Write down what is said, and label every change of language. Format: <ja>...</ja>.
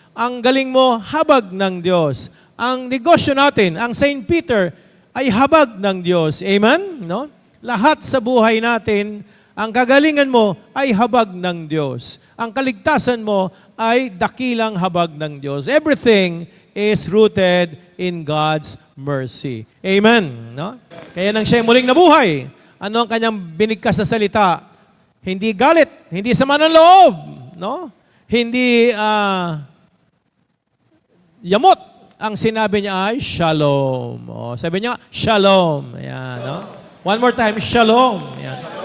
<tl>Ang galing mo, habag ng Diyos. Ang negosyo natin, ang St. Peter, ay habag ng Diyos. Amen? No? Lahat sa buhay natin, ang kagalingan mo ay habag ng Diyos. Ang kaligtasan mo ay dakilang habag ng Diyos.</tl> <en>Everything is rooted in God's mercy.</en> <tl>Amen? No? Kaya nang siya muling nabuhay, ano ang kanyang binigkas sa salita? Hindi galit, hindi sama ng loob, no? Hindi yamot. Ang sinabi niya ay shalom. O, sabi niya, shalom. Ayan, no?</tl> <en>One more time,</en> <tl>shalom. Ayan.</tl>